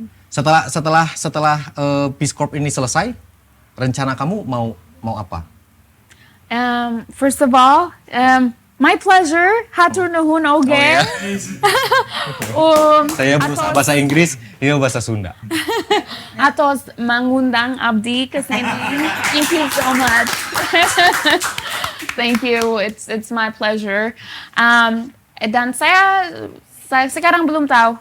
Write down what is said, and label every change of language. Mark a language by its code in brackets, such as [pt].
[id] Setelah Peace Corps ini selesai, rencana kamu mau apa? [en] First of all, my pleasure. [su] Hatur nuhun oge. [id] Saya berusaha bahasa Inggris, ini bahasa Sunda. [su] Atos mengundang Abdi ke sini. [en] Thank you so much. Thank you. It's my pleasure. [id] Dan saya sekarang belum tahu.